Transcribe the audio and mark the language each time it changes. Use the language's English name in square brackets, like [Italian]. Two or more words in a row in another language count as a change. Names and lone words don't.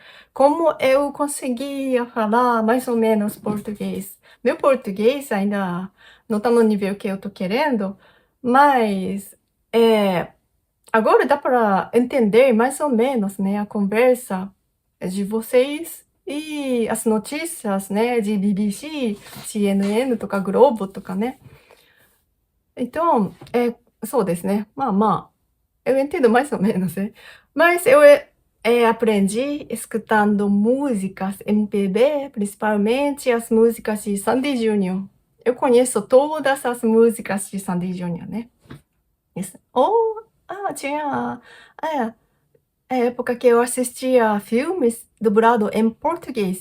[Portuguese] Como eu conseguia falar mais ou menos português. Meu português ainda não tá no nível que eu tô querendo, mas agora dá para entender mais ou menos, né, a conversa de vocês e as notícias, né, de BBC, CNN とか Globo [Japanese] とかね。 [Portuguese] Então, [Japanese] そうですね。 [Portuguese] eu entendo mais ou menos, né? Mas eu aprendi escutando músicas MPB, principalmente as músicas de Sandy Júnior. Eu conheço todas as músicas de Sandy Júnior, né? Isso. Tinha a época que eu assistia filmes dublado em português.